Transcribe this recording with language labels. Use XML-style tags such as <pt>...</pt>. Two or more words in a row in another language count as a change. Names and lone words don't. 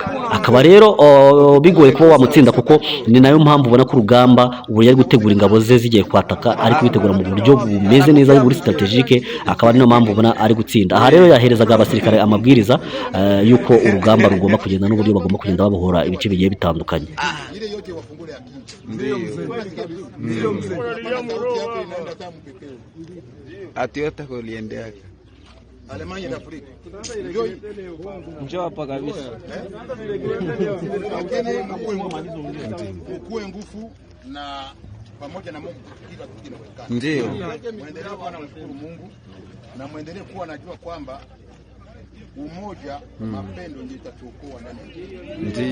<rw>Akaba rero bigoye kuba wamutsinda, kuko ni nayo mpamvu ubona ko urugamba ubu yari gutegura ingabo ze zigiye kwataka, ari kubitegura mu buryo bumeze neza buri strategique, akaba niyo mpamvu ubona ari gutsinda. Aha rero yaherezaga abasirikare amabwiriza yuko urugamba rugomba kugenda n'uburyo bagomba kugenda babohora ibice bigiye bitandukanye.</rw> <sw>Atiota kuliendea Alemania na Afrika. Njoo hapa kabisa. Ukue nguvu na pamoja na Mungu kila kitu kinawezekana. Ndio. Muendelee kuwa na mshukuru Mungu na muendelee kuwa najua kwamba umoja, mapendo ndio itatuokoa ndani ya nchi.</sw>